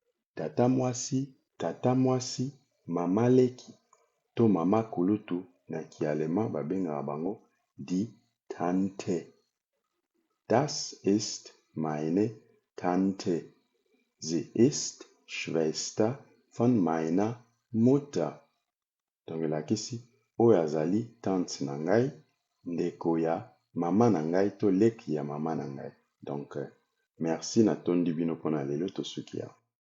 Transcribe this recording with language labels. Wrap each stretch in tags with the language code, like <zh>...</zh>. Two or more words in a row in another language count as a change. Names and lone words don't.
<ln>Tata mwasi, mama leki to mama kulutu na kialema babengaka bango</ln> <de>die Tante. Das ist meine Tante. Sie ist Schwester von meiner Mutter.</de> <ln>Donc elakisi oyo azali tante na ngai, ndeko ya mama na ngai to leki ya mama na ngai.</ln> <fr>Donc merci,</fr> <ln>natondi bino mpona lelo tosuki awa.</ln>